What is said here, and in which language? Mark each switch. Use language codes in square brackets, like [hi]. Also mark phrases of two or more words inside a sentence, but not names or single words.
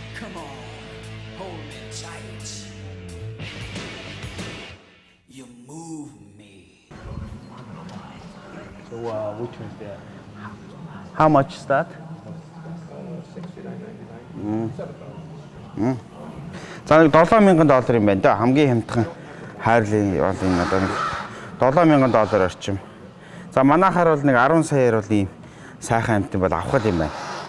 [en] Come on, hold me tight. You move me. So which one's that? How much is that? [mn] За $7,000 юм байна да. Хамгийн хямдхан хайрлын бол энэ одоо нэг $7,000 орчим. За манайхаар бол нэг 10 саяар бол ийм сайхан амт бол авах юм байна.